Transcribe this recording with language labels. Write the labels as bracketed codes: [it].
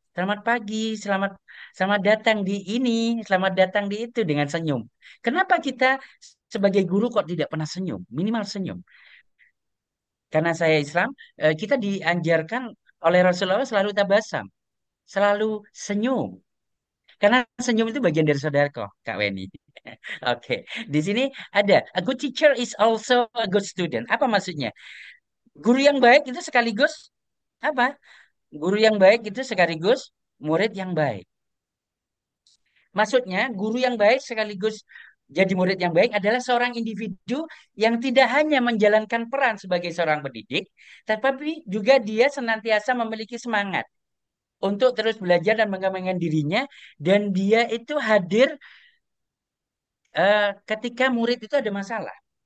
[id] Selamat pagi, selamat datang di ini, selamat datang di itu dengan senyum. Kenapa kita sebagai guru kok tidak pernah senyum? Minimal senyum. Karena saya Islam, kita dianjarkan oleh Rasulullah selalu tabasam, selalu senyum. Karena senyum itu bagian dari saudara Kak Weni. Oke, di sini ada [en] a good teacher is also a good student. [id] Apa maksudnya? Guru yang baik itu sekaligus apa? Guru yang baik itu sekaligus murid yang baik. Maksudnya, guru yang baik sekaligus jadi murid yang baik adalah seorang individu yang tidak hanya menjalankan peran sebagai seorang pendidik, tetapi juga dia senantiasa memiliki semangat untuk terus belajar dan mengembangkan dirinya, dan dia itu hadir ketika murid itu ada masalah.